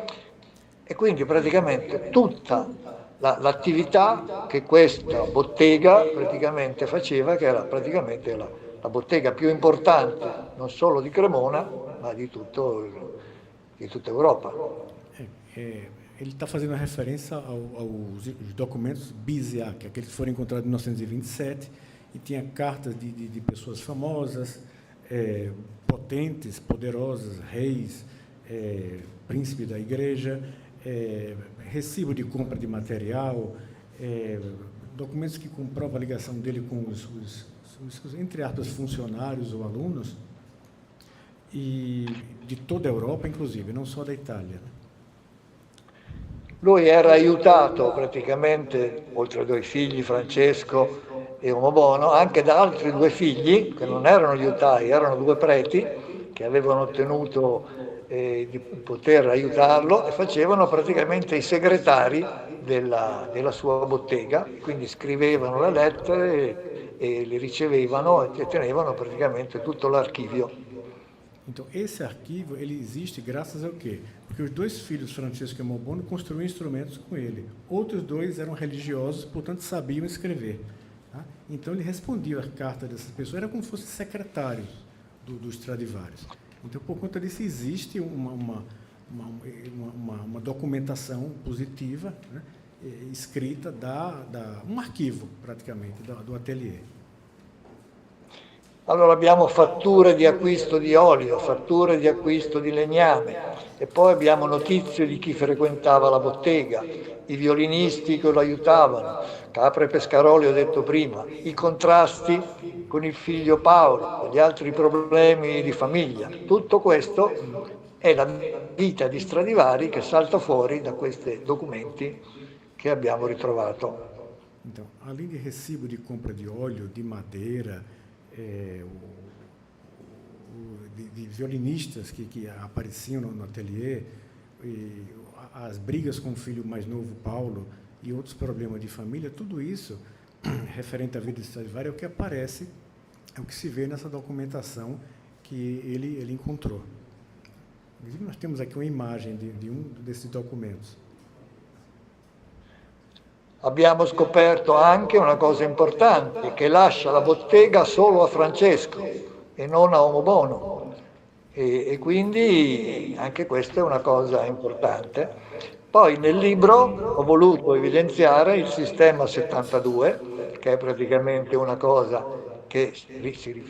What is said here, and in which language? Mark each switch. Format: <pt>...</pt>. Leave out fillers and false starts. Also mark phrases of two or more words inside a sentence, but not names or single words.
<it>E quindi praticamente tutta l'attività che questa bottega praticamente faceva, che era praticamente la bottega più importante non solo di Cremona, ma di tutta Europa.</it> <pt>Ele está fazendo referência aos documentos BISIAC, aqueles que foram encontrados em 1927, e tinha cartas de pessoas famosas, potentes, poderosas, reis, príncipes da igreja, recibo de compra de material, documentos que comprovam a ligação dele com os entre aspas, funcionários ou alunos, e de toda a Europa, inclusive, não só da Itália.</pt> <it>Lui era aiutato praticamente, oltre ai due figli, Francesco e Omobono, anche da altri due figli, che non erano liutai, erano due preti, che avevano ottenuto di poter aiutarlo e facevano praticamente i segretari della sua bottega, quindi scrivevano le lettere e le ricevevano e tenevano praticamente tutto l'archivio.</it> <pt>Então, esse arquivo ele existe graças ao quê? Porque os dois filhos, Francesco e Omobono, construíam instrumentos com ele. Outros dois eram religiosos, portanto, sabiam escrever. Tá? Então, ele respondia às cartas dessas pessoas, era como se fossem secretários do Stradivarius. Então, por conta disso, existe uma documentação positiva, né, escrita, um arquivo, praticamente, do ateliê.</pt> <it>Allora abbiamo fatture di acquisto di olio, fatture di acquisto di legname e poi abbiamo notizie di chi frequentava la bottega, i violinisti che lo aiutavano, Capra e Pescaroli ho detto prima, i contrasti con il figlio Paolo, gli altri problemi di famiglia. Tutto questo è la vita di Stradivari che salta fuori da questi documenti che abbiamo ritrovato.</it> <pt>Então, além de recibo de compra de óleo, de madeira, de violinistas que apareciam no ateliê, e as brigas com o filho mais novo, Paulo, e outros problemas de família, tudo isso, referente à vida de Stradivari, é o que aparece, é o que se vê nessa documentação que ele encontrou. Inclusive, nós temos aqui uma imagem de um desses documentos.</pt> <it>Abbiamo scoperto anche una cosa importante, che lascia la bottega solo a Francesco e non a Omobono. E quindi anche questa è una cosa importante. Poi nel libro ho voluto evidenziare il sistema 72, che è praticamente una cosa che si riferisce</it>